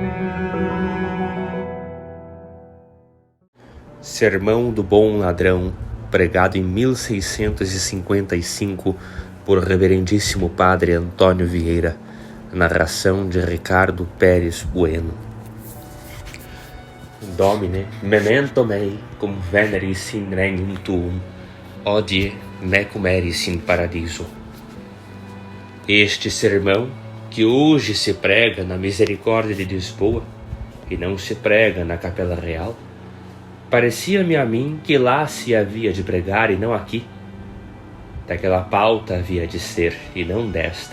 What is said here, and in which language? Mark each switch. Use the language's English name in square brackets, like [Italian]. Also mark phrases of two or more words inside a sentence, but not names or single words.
[Portuguese] Sermão do Bom Ladrão, pregado em 1655 por Reverendíssimo Padre Antônio Vieira, narração de Ricardo Pérez Bueno. [Latin] Domine, memento mei, cum veneris in regnum tuum, hodie mecum eris in paradiso. [Portuguese] Este sermão, que hoje se prega na Misericórdia de Lisboa e não se prega na Capela Real, parecia-me a mim que lá se havia de pregar e não aqui. Daquela pauta havia de ser e não desta.